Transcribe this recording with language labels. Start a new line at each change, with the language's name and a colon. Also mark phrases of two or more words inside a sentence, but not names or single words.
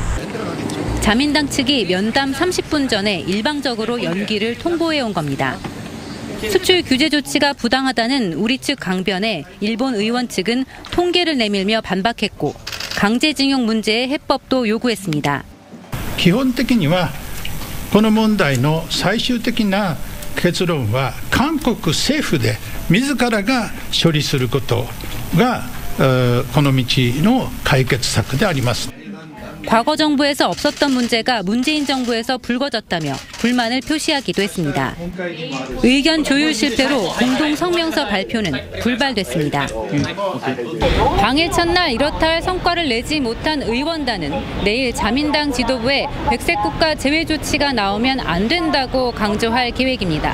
Korean: 자민당 측이 면담 30분 전에 일방적으로 연기를 통보해온 겁니다. 수출 규제 조치가 부당하다는 우리 측 강변에 일본 의원 측은 통계를 내밀며 반박했고 강제징용 문제의 해법도 요구했습니다.
Japanese: 基本的にはこの問題の最終的な結論は韓国政府で自らが処理することがこの道の解決策であります。
Korean: 과거 정부에서 없었던 문제가 문재인 정부에서 불거졌다며 불만을 표시하기도 했습니다. 의견 조율 실패로 공동 성명서 발표는 불발됐습니다. 방일 첫날 이렇다 할 성과를 내지 못한 의원단은 내일 자민당 지도부에 백색 국가 제외 조치가 나오면 안 된다고 강조할 계획입니다.